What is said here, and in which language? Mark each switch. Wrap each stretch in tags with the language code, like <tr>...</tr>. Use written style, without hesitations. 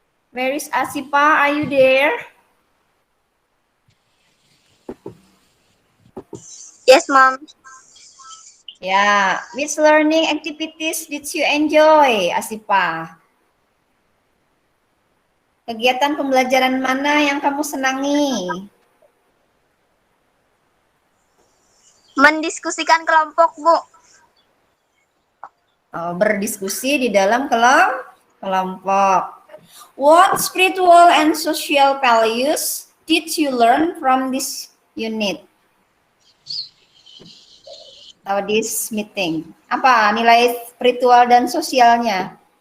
<en>Where is Asipa? Are you there? Yes, Mom. Ya, which learning activities did you enjoy, Asipa?</en> <id>Kegiatan pembelajaran mana yang kamu senangi? Mendiskusikan kelompok, Bu. Oh, berdiskusi di dalam kelompok.</id> <en>What spiritual and social values did you learn from this unit? Atau this meeting?</en> <id>Apa nilai spiritual dan sosialnya?</id>